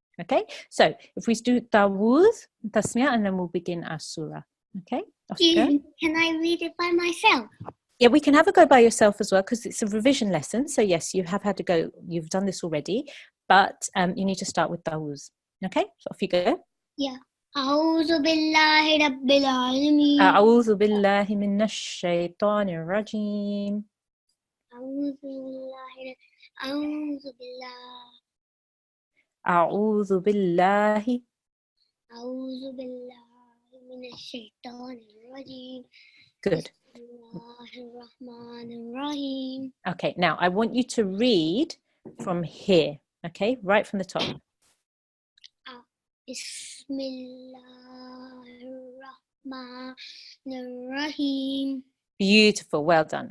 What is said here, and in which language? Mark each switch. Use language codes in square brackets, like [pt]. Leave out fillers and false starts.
[en] Okay, so if we do Tawuz, Tasmiyah, and then we'll begin our surah. Okay, Oscar? Can I read it by myself? Yeah, we can have a go by yourself as well because it's a revision lesson. So yes, you have had to go, you've done this already, but you need to start with Tawuz. Okay, so off you go. [ar] Yeah. أعوذ بالله رب العالمين. أعوذ بالله من الشيطان الرجيم. أعوذ بالله أعوذ بالله أعوذ بالله. أعوذ بالله من الشيطان الرجيم. [en] Good. [ar] بسم الله الرحمن الرحيم. [en] Okay, now I want you to read from here. Okay, right from the top. [ar] بسم الله الرحمن الرحيم. [en] Beautiful, well done.